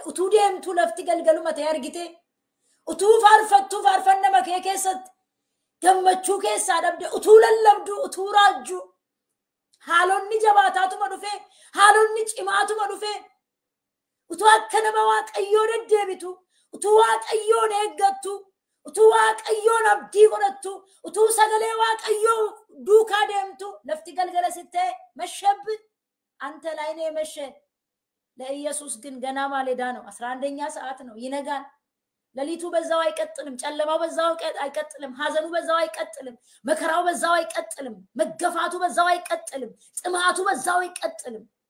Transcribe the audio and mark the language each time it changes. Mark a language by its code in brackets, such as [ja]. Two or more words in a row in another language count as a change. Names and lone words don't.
[om] utuu deemtu lafti galgaluma ta'e argite utuu faarfattu faarfannama kee keessatti gammachuu keessaa dhabde utuu lallabdu utuu raajju haalonni jabaataatuma dhufe haalonni cimaatuma dhufe utuu akka nama waaqayyoo deddeebitu utuu waaqayyoon eeggattu utuu waaqayyoon abdii godhattu utuu sagalee waaqayyoo duukaa deemtu lafti galgala sitte [am] መሸብ አንተ ላይ ነው የመሸ ለኢየሱስ ግን ገና ማለዳ ነው 11ኛ ሰዓት ነው ይነጋል ለሊቱ በዛው አይቀጥልም ጨለማው በዛው አይቀጥልም ሐዘኑ በዛው አይቀጥልም መከራው በዛው አይቀጥልም መገፋቱ በዛው አይቀጥልም ጥማቱ በዛው አይቀጥልም